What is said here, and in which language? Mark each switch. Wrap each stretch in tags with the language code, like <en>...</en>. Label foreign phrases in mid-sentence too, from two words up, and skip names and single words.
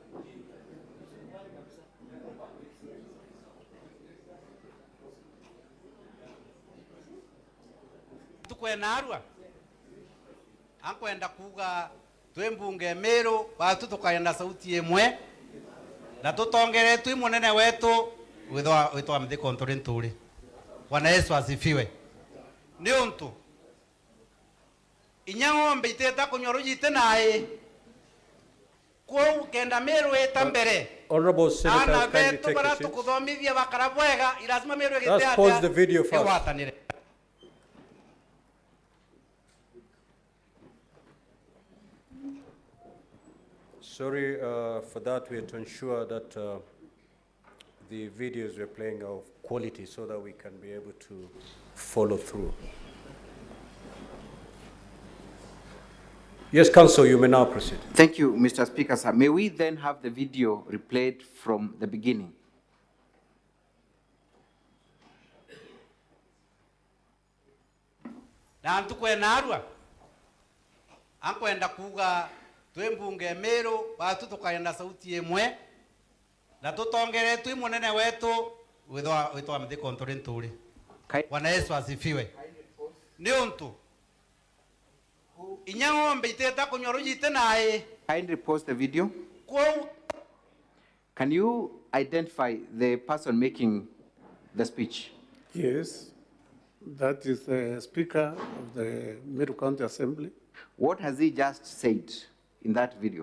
<mer>tukwena arua ankwenda kuga twembunge Meru batu tukaenda sauti emwe na tutongere twi munene wetu witwa mthi kontrole nturi.</mer> <sw>Bwana Yesu asifiwe.</sw> <mer>Ni untu inya ng'ombe iteta kunyorujite naye kou kenda Meru eta mbere.</mer> <en>Honorable Senators, kindly take your seats.</en> <mer>Tukuthomithia bakara bwega ilasima Meru gite</mer> <en>Let's pause the video first.</en> <mer>igwatanire.</mer> <en>Sorry for that. We have to ensure that the videos we're playing are of quality so that we can be able to follow through. Yes, Council, you may now proceed. Thank you, Mr. Speaker, sir. May we then have the video replayed from the beginning?</en> <mer>Na antukwena arua ankwenda kuga twembunge Meru batu tukaenda sauti emwe na tutongere twi munene wetu witwa mthi kontrole nturi.</mer> <sw>Bwana Yesu asifiwe.</sw> <mer>Ni untu inya ng'ombe iteta kunyorujite naye.</mer> <en>Kindly pause the video. Can you identify the person making the speech? Yes, that is the Speaker of the Meru County Assembly. What has he just said in that video?</en>